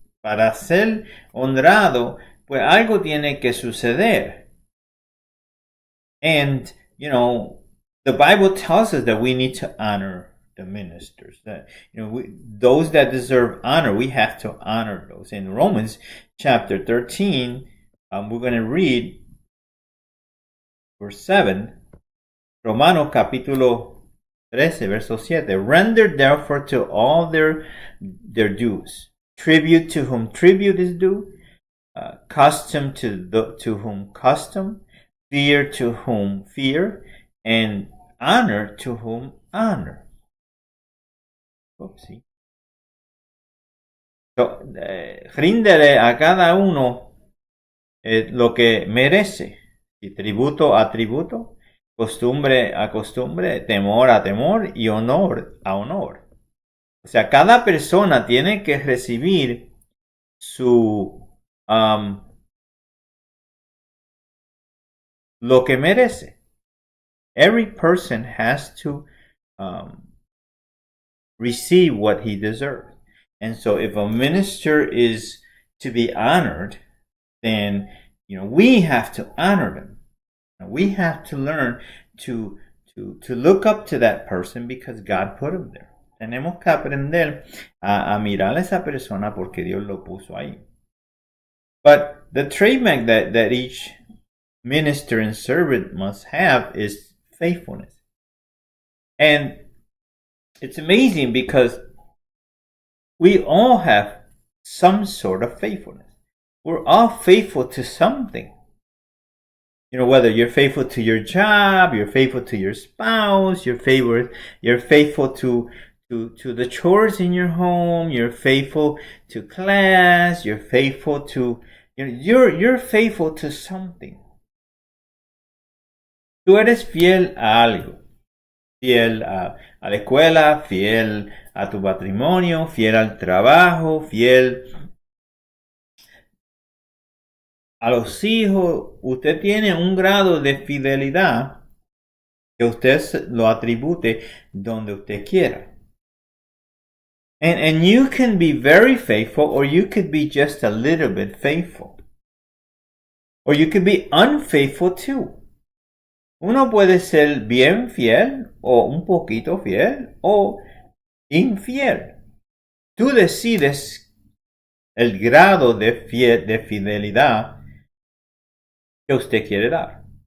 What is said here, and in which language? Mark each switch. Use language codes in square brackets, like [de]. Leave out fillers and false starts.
[es] Para ser honrado, pues algo tiene que suceder. [en] And, the Bible tells us that we need to honor the ministers. That, those that deserve honor, we have to honor those. In Romans chapter 13, We're going to read verse 7, [es] Romanos capítulo 13, verso 7. [en] Render therefore to all their dues. Tribute to whom tribute is due, custom to whom custom, fear to whom fear, and honor to whom honor. Oopsie. [es] So, ríndele a cada uno lo que merece. Y tributo a tributo, costumbre a costumbre, temor a temor y honor a honor. O sea, cada persona tiene que recibir su lo que merece. [en] Every person has to receive what he deserves. And so if a minister is to be honored, then we have to honor them. We have to learn to look up to that person because God put him there. [es] Tenemos que aprender a mirar a esa persona porque Dios lo puso ahí. [en] But the trademark that each minister and servant must have is faithfulness. And it's amazing because we all have some sort of faithfulness. We're all faithful to something. Whether you're faithful to your job, you're faithful to your spouse, you're faithful to the chores in your home, you're faithful to class, you're faithful to you're faithful to something. [es] Tú eres fiel a algo. Fiel a la escuela, fiel a tu matrimonio, fiel al trabajo, fiel a los hijos. Usted tiene un grado de fidelidad que usted lo atribute donde usted quiera. [en] And you can be very faithful, or you could be just a little bit faithful. Or you could be unfaithful too. [es] Uno puede ser bien fiel, o un poquito fiel, o infiel. Tú decides el grado de fidelidad que usted quiere dar.